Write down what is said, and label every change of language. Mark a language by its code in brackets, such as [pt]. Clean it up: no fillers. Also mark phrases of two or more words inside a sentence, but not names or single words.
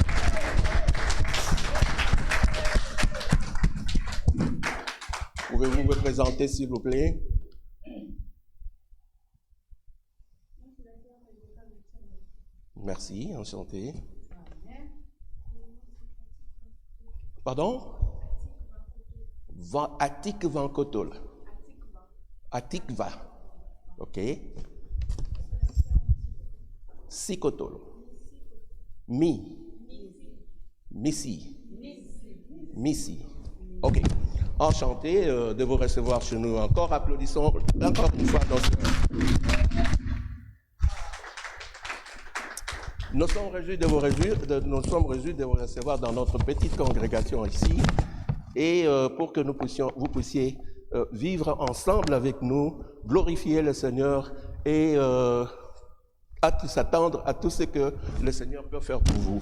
[fr] Pouvez-vous vous présenter s'il vous plaît? Merci, enchanté. Pardon? Atikva Kotol. Atikva. Ok. Sikotol. Missi. Ok. Enchanté de vous recevoir chez nous encore. Applaudissons encore une fois nos sœurs. Nous sommes réjouis de vous recevoir dans notre petite congrégation ici et pour que vous puissiez vivre ensemble avec nous, glorifier le Seigneur et s'attendre à tout ce que le Seigneur peut faire pour vous.